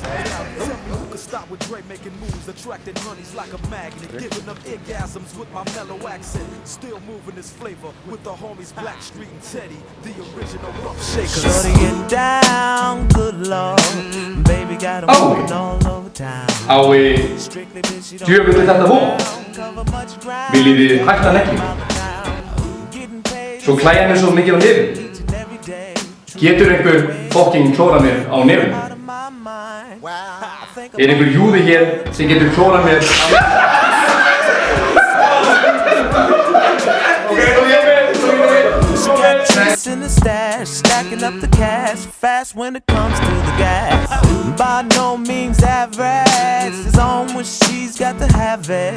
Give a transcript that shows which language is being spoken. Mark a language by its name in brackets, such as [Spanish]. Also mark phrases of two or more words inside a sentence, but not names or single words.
[English] Tell me who could stop with Dre making moves, attracting honeys like a magnet, giving them orgasms with my mellow accent. Still moving this flavor with the homies Black Street and Teddy, the original rough shakers. Shorty get down, good lord. Baby got 'em walking all over town. [Icelandic] Á djöfull er þetta vont. Viljið þið hætta negli? Svo klæja mér svo mikið á nefn. Getur einhver fucking klórað mér á nefn? Er einhver júði hér sem getur klórað mér á nefn? [English] In the stash, stacking up the cash, fast when it comes to the gas. By no means average, it's on when she's got to have it.